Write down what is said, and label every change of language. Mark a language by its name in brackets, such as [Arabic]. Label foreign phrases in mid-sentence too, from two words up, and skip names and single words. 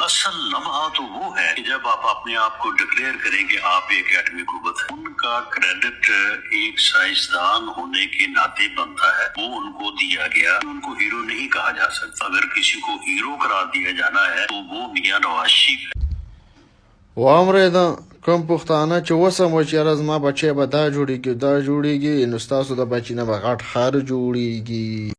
[Urdu] اصل لمحہ تو وہ ہے کہ جب آپ اپنے آپ کو ڈکلیئر کریں کہ آپ ایک ایٹمی قوت ہے، ان کا کریڈٹ ایک سائنسدان ہونے کے ناتے بنتا ہے، وہ ان کو دیا گیا. ان کو ہیرو نہیں کہا جا سکتا۔ اگر کسی کو ہیرو قرار دیا جانا ہے تو وہ میاں نواز شریف ہے. [Pashto] واورېده کوم پښتانه چې وسم و چې یاره زما بچی به دا جوړېږي نو ستاسو د بچي نه به غټ ښار جوړېږي